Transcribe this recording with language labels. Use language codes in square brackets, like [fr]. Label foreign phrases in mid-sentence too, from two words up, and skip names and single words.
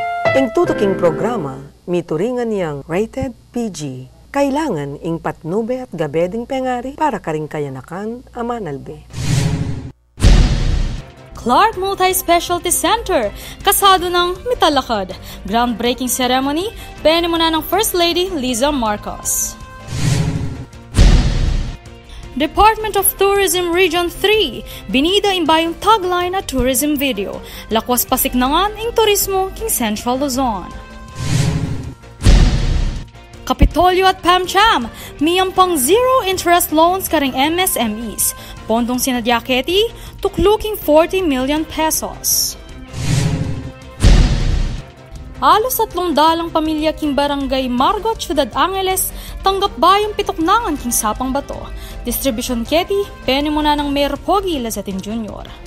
[pam] Ing tutuking programa, mituringan niyang [en] rated PG. [pam] Kailangan ing patnube at gabeding pengari para karing kayanakan amanalbe. Clark Multi-Specialty Center, kasado ng Mitalakad. [en] Groundbreaking ceremony, [pam] penimuna ng First Lady Liza Marcos. Department of Tourism Region 3, binida imbayong tagline at [en] tourism video. [pam] Lakwas pasiknangan ing turismo king Central Luzon. Kapitolyo at PAMCHAM, miyampang [en] zero interest loans [pam] karing MSMEs. Pondong sinadyaketi, tukluking 40 million pesos. Halos 300 pamilya king barangay Margot, Ciudad Angeles, tanggap bayong pituknangan king Sapang Bato. Distribution keti, penimuna ng Mayor Pogi Lazatin Jr.